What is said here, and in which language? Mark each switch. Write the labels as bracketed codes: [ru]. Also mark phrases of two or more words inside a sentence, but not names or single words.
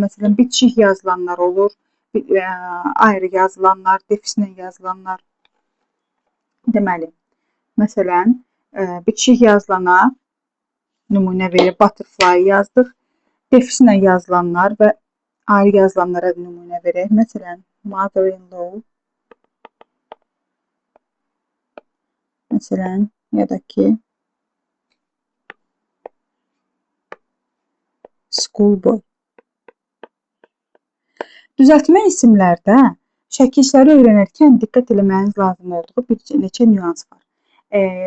[az] Məsələn, bitişik yazılanlar olur, ayrı yazılanlar, defislə yazılanlar. Deməli, məsələn, bitişik yazılana nümunə verir, butterfly yazdıq. Defislə yazılanlar və ayrı yazılanlara nümunə verir. Məsələn, mother-in-law. Məsələn, ya da ki, schoolboy. Düzəltmə isimlərdə şəkilçiləri öyrənərkən diqqət eləməyiniz lazım olduğu bir neçə nüans var.